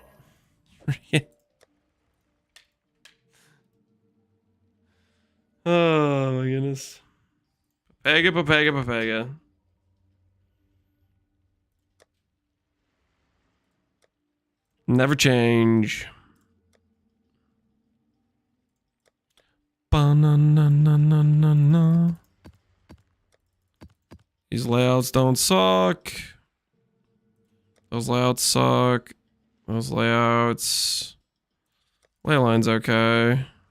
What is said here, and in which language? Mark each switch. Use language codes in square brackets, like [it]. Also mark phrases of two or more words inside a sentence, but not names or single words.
[en] Oh my goodness. Papega. Never change. Ba-na-na-na-na-na-na. These layouts don't suck. Those layouts suck. Those layouts. Leyline's okay.